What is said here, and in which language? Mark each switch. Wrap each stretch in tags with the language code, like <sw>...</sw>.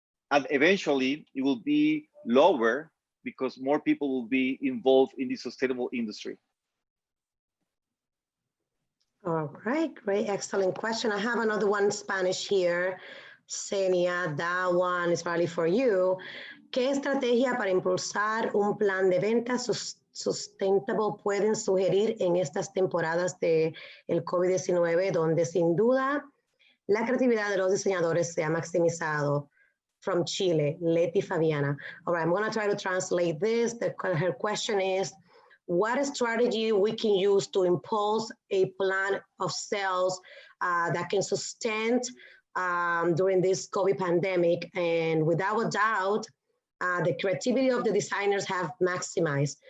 <en>And eventually it will be lower because more people will be involved in the sustainable industry. All right, great, excellent question. I have another one in Spanish here. Cenia, that one is probably for you.</en> <es>¿Qué estrategia para impulsar un plan de ventas sustentable pueden sugerir en estas temporadas de el COVID-19, donde sin duda la creatividad de los diseñadores se ha maximizado?</es> <en>From Chile, Leti Fabiana. All right, I'm going to try to translate this. Her question is, what strategy we can use to impulse a plan of sales that can sustain during this COVID pandemic? And without a doubt, the creativity of the designers have maximized.</en>